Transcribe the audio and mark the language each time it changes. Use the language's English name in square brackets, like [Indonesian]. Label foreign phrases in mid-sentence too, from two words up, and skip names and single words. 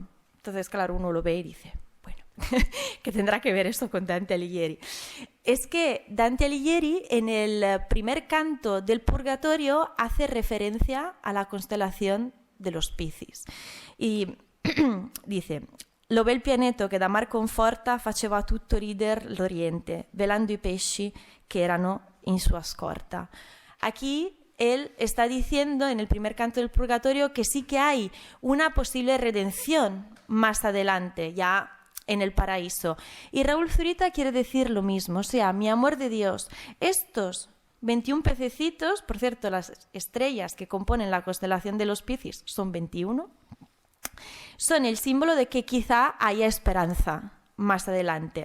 [Spanish] Entonces, claro, uno lo ve y dice, bueno, ¿qué tendrá que ver esto con Dante Alighieri? Es que Dante Alighieri, en el primer canto del Purgatorio, hace referencia a la constelación de los Piscis. Y dice: [Italian] lo bel pianeta che da mar conforta faceva tutto rider l'oriente, velando i pesci che erano in sua scorta. [Spanish] Aquí él está diciendo en el primer canto del Purgatorio que sí que hay una posible redención más adelante, ya en el paraíso. Y Raúl Zurita quiere decir lo mismo, o sea, mi amor de Dios. Estos 21 pececitos, por cierto, las estrellas que componen la constelación de los Piscis son 21, son el símbolo de que quizá haya esperanza más adelante.